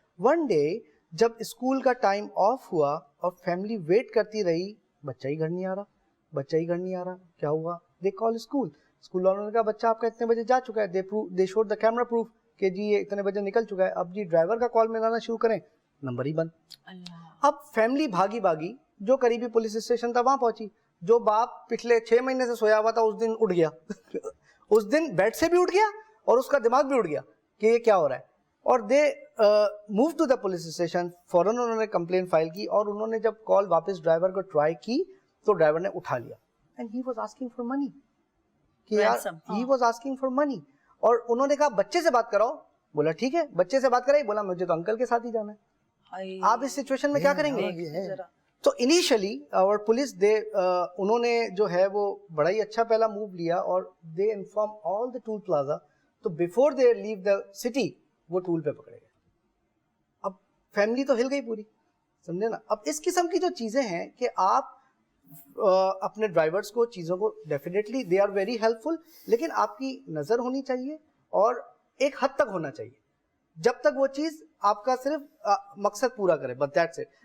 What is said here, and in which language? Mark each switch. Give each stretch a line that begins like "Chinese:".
English: one day
Urdu: جب school کا time of ہوا اور فیملی ویٹ کرتی رہی, بچہ ہی گھر نہیں آ رہا, بچہ ہی گھر نہیں آ رہا, کیا ہوا؟
English: they call
Urdu: اسکول والوں نے کہا بچہ آپ کا اتنے بجے جا چکا ہے,
English: they showed the camera proof
Urdu: کہ جی یہ اتنے بجے نکل چکا ہے. اب جی ڈرائیور کا کال ملانا شروع کریں, نمبر ہی بند. اب فیملی بھاگی جو قریبی پولیس اسٹیشن تھا وہاں پہنچی. جو باپ پچھلے 6 مہینے سے سویا ہوا تھا اس دن اٹھ گیا اس دن بیڈ سے بھی اٹھ گیا اور اس کا دماغ بھی اٹھ گیا کہ یہ کیا ہو رہا ہے. اور
English: they move to the police station,
Urdu: فوراً انہوں نے کمپلین فائل کی, اور انہوں نے جب کال واپس ڈرائیور کو ٹرائی کی تو ڈرائیور نے اٹھا لیا.
English: and he was asking for money,
Urdu: کہ یار
English: He was asking for money.
Urdu: اور انہوں نے کہا بچے سے بات کراؤ, بولا ٹھیک ہے بچے سے بات کرائی, بولا مجھے تو انکل کے ساتھ ہی جانا ہے. آپ اس سچویشن میں کیا کریں گے؟ تو انیشلی اور پولیس انہوں نے جو ہے وہ بڑا ہی اچھا پہلا موو لیا, اور
English: They inform all the toll plaza.
Urdu: تو
English: before they leave the city
Urdu: وہ ٹول پہ پکڑے گئے. اب فیملی تو ہل گئی پوری, سمجھے نا. اب اس قسم کی جو چیزیں ہیں کہ آپ اپنے ڈرائیورس کو چیزوں کو
English: definitely they are very helpful,
Urdu: لیکن آپ کی نظر ہونی چاہیے اور ایک حد تک ہونا چاہیے, جب تک وہ چیز آپ کا صرف مقصد پورا کرے, بس
English: That's it.